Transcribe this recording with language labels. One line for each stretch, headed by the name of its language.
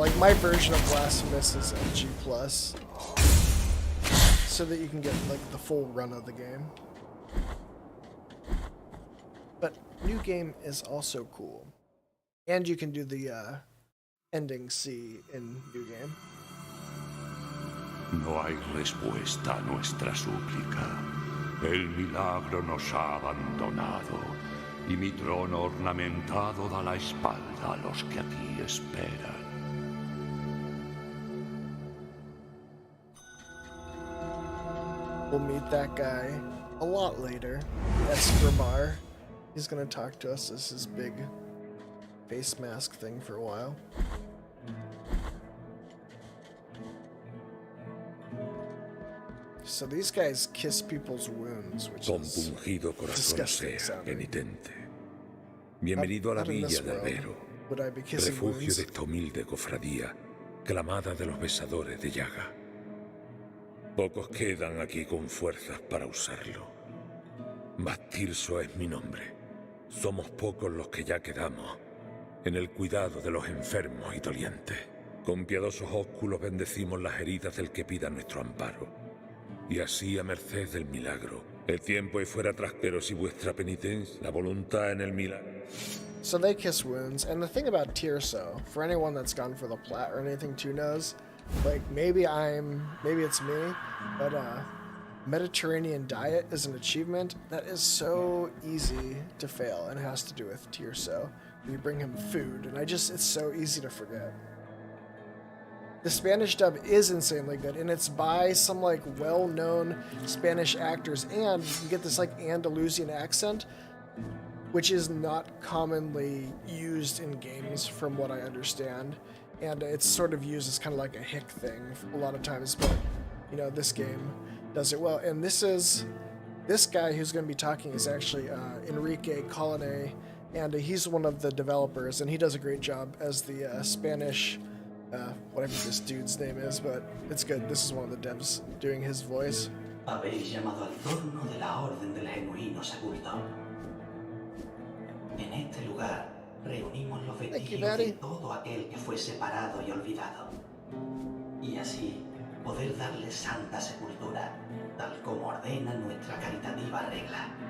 English: Like, my version of Blasphemous is NG Plus, so that you can get like the full run of the game. But new game is also cool, and you can do the ending C in new game.
Spanish: No hay respuesta a nuestra súplica. El milagro nos ha abandonado, y mi trono ornamentado da la espalda a los que aquí esperan.
English: We'll meet that guy a lot later. Escobar. He's gonna talk to us as his big face mask thing for a while. So these guys kiss people's wounds, which is disgusting sounding.
Spanish: Penitente. Bienvenido a la villa de Albero, refugio de esta humilde cofradía, clamada de los besadores de llaga. Pocos quedan aquí con fuerzas para usarlo. Bastirso es mi nombre. Somos pocos los que ya quedamos en el cuidado de los enfermos y dolientes. Con piadosos ósculos bendecimos las heridas del que pida nuestro amparo. Y así a merced del milagro. El tiempo es fuera atrás, pero si vuestra penitencia, la voluntad en el milagro.
English: So they kiss wounds, and the thing about Tirso, for anyone that's gone for the plat or anything too knows, like maybe it's me, but Mediterranean diet is an achievement that is so easy to fail, and it has to do with Tirso. You bring him food, and it's so easy to forget. The Spanish dub is insanely good, and it's by some like well-known Spanish actors, and you get this like Andalusian accent, which is not commonly used in games from what I understand, and it's sort of used as kind of like a hick thing a lot of times, but you know, this game does it well. And this guy who's going to be talking is actually Enrique Colone, and he's one of the developers, and he does a great job as the Spanish, whatever this dude's name is, but it's good. This is one of the devs doing his voice.
Spanish: Habéis llamado al torno de la Orden del Genuino Sepultor. En este lugar reunimos los vestigios de todo aquel que fue separado y olvidado. Y así poder darle santa sepultura, tal como ordena nuestra caritativa regla.